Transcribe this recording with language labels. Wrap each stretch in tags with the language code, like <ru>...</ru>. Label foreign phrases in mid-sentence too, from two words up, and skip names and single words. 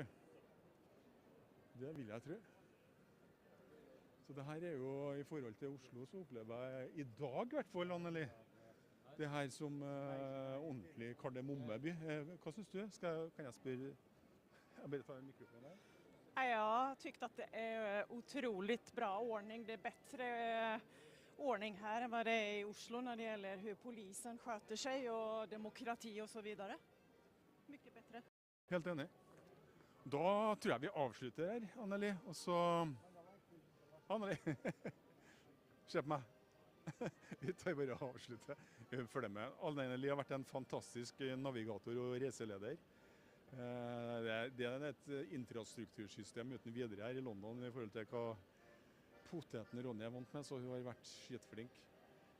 <no>Det vil jeg tro. Så det her er jo, i forhold til Oslo, så opplever jeg i dag i hvert fall, Anneli, det her som ordentlig kardemommeby. Hva synes du? Kan jeg spørre? Jeg bare tar en mikrofon her.</no> <sv>Jag tyckte att det är otroligt bra ordning. Det är bättre ordning här än vad det är i Oslo när det gäller hur polisen sköter sig och demokrati och så vidare. Mycket bättre. Helt enig.</sv> <no>Da tror jeg vi avslutter her, Anneli. Og så... Anneli, se på meg. Vi tar bare å avslutte. Følg med. Anneli har vært en fantastisk navigator og reiseleder. Det er et infrastruktursystem uten videre her i London i forhold til hva poteten Ronny er vant med, så hun har vært skitflink.</no>